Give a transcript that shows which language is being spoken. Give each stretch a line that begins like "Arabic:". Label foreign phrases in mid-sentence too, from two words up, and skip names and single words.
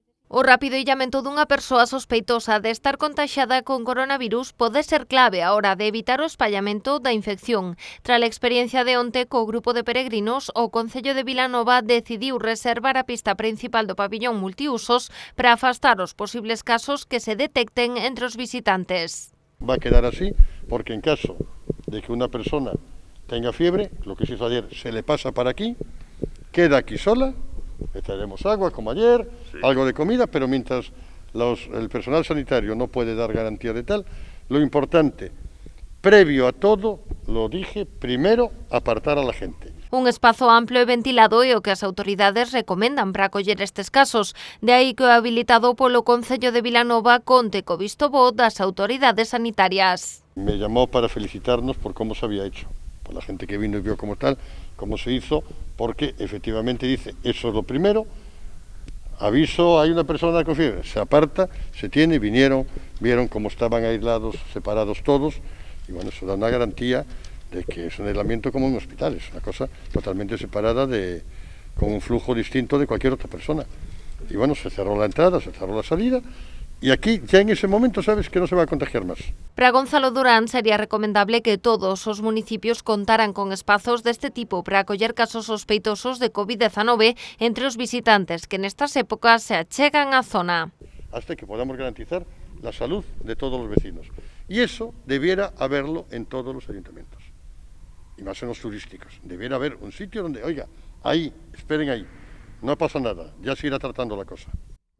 Galician: O rápido illamento dunha persoa sospeitosa de estar contaxiada con coronavirus pode ser clave á hora de evitar o espallamento da infección. Tras a experiencia de onte co grupo de peregrinos, o Concello de Vilanova decidiu reservar a pista principal do pabillón multiusos para afastar os posibles casos que se detecten entre os visitantes.
Spanish: Va a quedar así porque en caso de que una persona tenga fiebre, lo que se hizo ayer, se le pasa para aquí, queda aquí sola. Le traeremos agua como ayer, algo de comida, pero mientras el personal sanitario no puede dar garantía de tal, lo importante, previo a todo, lo dije, primero apartar a la gente.
Galician: Un espazo amplo e ventilado é o que as autoridades recomendan para acoller estes casos. De aí que o habilitado polo Concello de Vilanova conte co visto bo das autoridades sanitarias.
Spanish: Me llamó para felicitarnos por cómo se había hecho, por la gente que vino y vio cómo tal, cómo se hizo, porque efectivamente dice, eso es lo primero, aviso, hay una persona con fiebre, se aparta, se tiene, vinieron, vieron cómo estaban aislados, separados todos, y bueno, eso da una garantía de que es un aislamiento como en un hospital, es una cosa totalmente separada, con un flujo distinto de cualquier otra persona. Y bueno, se cerró la entrada, se cerró la salida, y aquí ya en ese momento sabes que no se va a contagiar más.
Galician: Para Gonzalo Durán sería recomendable que todos os municipios contaran con espazos deste tipo para acoller casos sospeitosos de COVID-19 entre os visitantes que nestas épocas se achegan á zona.
Spanish: Hasta que podamos garantizar la salud de todos los vecinos. Y eso debiera haberlo en todos los ayuntamientos, y más en los turísticos. Debiera haber un sitio donde, oiga, ahí, esperen ahí, no pasa nada, ya se irá tratando la cosa.